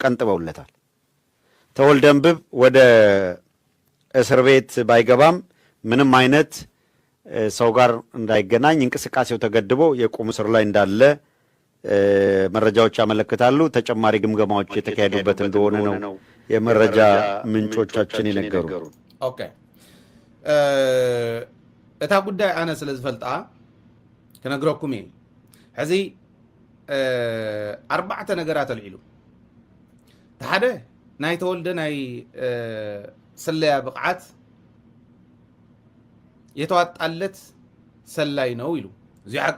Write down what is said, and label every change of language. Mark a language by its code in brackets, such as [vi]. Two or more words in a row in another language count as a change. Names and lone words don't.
[am] ቀንጥበውለታል። ተወልደ እንብብ ወደ እስር ቤት ባይገባም ምንም አይነት ሰው ጋር እንዳይገናኝ እንቅስቃሴው ተገድቦ የቁም እስር ላይ እንዳለ መረጃዎች ያመለክታሉ። ተጨማሪ ግምገማዎች የተካሄዱበት እንደሆነ ነው የመረጃ ምንጮቻችን የነገሩ። [ti] ኦኬ እታ ጉዳይ አነ ስለ ዝፈልጣ ከነግረኩም እየ ሕዚ ኣርባዕተ ነገራት ኣልዒሉ ተሓደ ናይ ተወልደ ናይ ሰለያ ብቕዓት [am] የተዋጣለት ሰላይ ነው [ti] ኢሉ እዚ ሓቂ